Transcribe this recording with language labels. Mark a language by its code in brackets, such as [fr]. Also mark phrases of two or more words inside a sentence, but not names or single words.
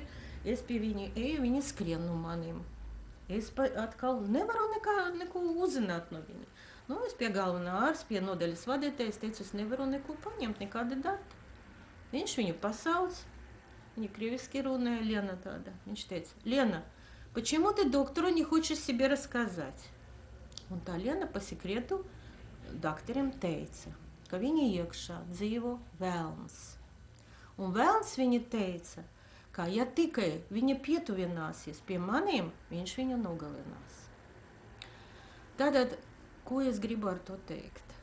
[lv] Es pie viņa eju, viņi skrien no manim. Es atkal nevaru neko uzzināt no viņa. Es pie galvenā ārsta, pie nodaļas vadītājas teicu, es nevaru neko paņemt, nekādi dati. Viņš viņu pasauc. Viņa кревиски runāja, Лена tāda. Viņš teica, [ru] Лена, почему ты доктору не хочешь себе рассказать? [lv] Un tā Lena pa sekretu doktoriem teica, ka viņa iekšā dzīvo velns. Un velns viņa teica, ka ja tikai viņa pietuvināsies pie maniem, viņš viņu nogalinās. Tātad, ko es gribu ar to teikt?